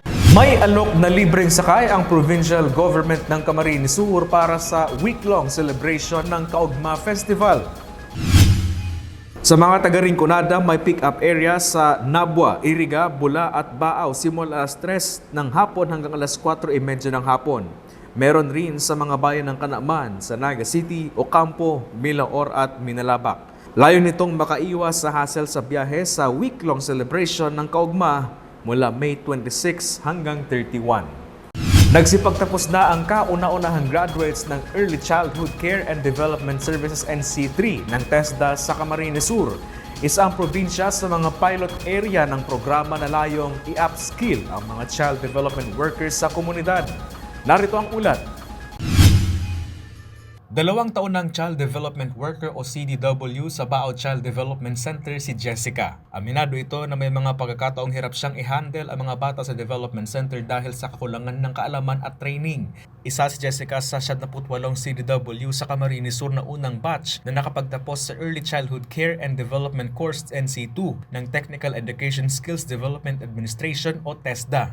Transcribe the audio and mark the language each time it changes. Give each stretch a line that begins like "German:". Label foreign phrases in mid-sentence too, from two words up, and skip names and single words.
Filipino: May alok na libreng sakay ang provincial government ng Camarines Sur para sa
English: week-long celebration
Filipino: ng Kaugma Festival. Sa mga taga-Rinconada, may pick-up area sa Nabwa, Iriga, Bula at Baaw simula alas 3 ng hapon hanggang alas 4:30 ng hapon. Meron rin sa mga bayan ng Kanaman, sa Naga City, Ocampo, Milaor at Minalabak. Layo nitong makaiwas sa hassle sa biyahe sa
English: week-long celebration
Filipino: ng Kaugma mula May 26 hanggang 31. Nagsipagtapos na ang kauna-unahang graduates ng Early Childhood Care and Development Services NC3 ng TESDA sa Camarines Sur. Isa ang probinsya sa mga pilot area ng programa na layong i-upskill ang mga child development workers sa komunidad. Narito ang ulat. 2 taon ng Child Development Worker o CDW sa Baaw Child Development Center si Jessica. Aminado ito na may mga pagkakataong hirap siyang i-handle ang mga bata sa Development Center dahil sa kakulangan ng kaalaman at training. Isa si Jessica sa 78 CDW sa Camarines Sur na unang batch na nakapagtapos sa Early Childhood Care and Development Course NC2 ng Technical Education Skills Development Administration o TESDA.